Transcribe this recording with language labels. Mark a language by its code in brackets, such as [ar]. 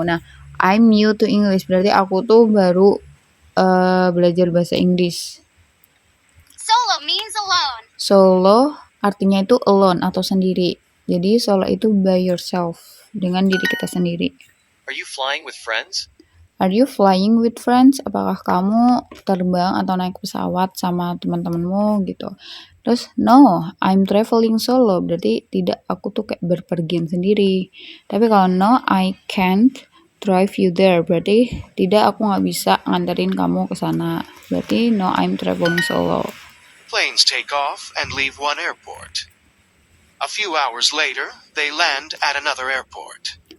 [id] Nah, [en] I'm new to English, [id] berarti aku tuh baru belajar bahasa Inggris. [en] Solo means alone. [id] Solo artinya itu alone atau sendiri. Jadi solo itu [en] by yourself, [id] dengan diri kita sendiri. [en] Are you flying with friends? Are you flying with friends? [id] Apakah kamu terbang atau naik pesawat sama teman-temanmu gitu. Terus [en] no, I'm traveling solo. [id] Berarti tidak, aku tuh kayak berpergian sendiri. Tapi kalau [en] no, I can't drive you there. [id] Berarti tidak, aku nggak bisa nganterin kamu ke sana. [en] Berarti no, I'm traveling solo. Planes take off and leave one airport. A few hours later, they land at another airport.